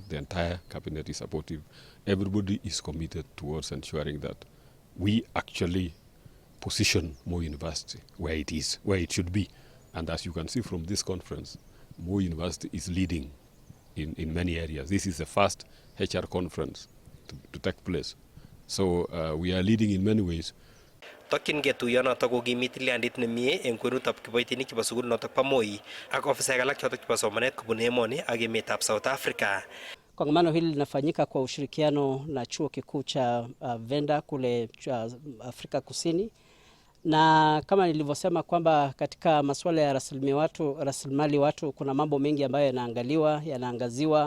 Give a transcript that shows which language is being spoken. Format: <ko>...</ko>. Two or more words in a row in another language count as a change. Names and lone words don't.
<en>The entire cabinet is supportive. Everybody is committed towards ensuring that we actually position Moi University where it is, where it should be. And as you can see from this conference, Moi University is leading in many areas. This is the first HR conference to take place. So we are leading in many ways.</en> <kln>Tokyingei tuyonotok kokimit tilyandit nemie eng kwenutab kiboitinik chebo sukul notok po Moi ak ofisaek alak chotok chebo somanet kobun emoni ak emetab South Africa.</kln> <sw>Kongamano hili linafanyika kwa ushirikiano na chuo kikuu cha Venda kule Afrika Kusini, na kama nilivyosema kwamba katika masuala ya rasilimali watu kuna mambo mengi ambayo yanaangaziwa.</sw>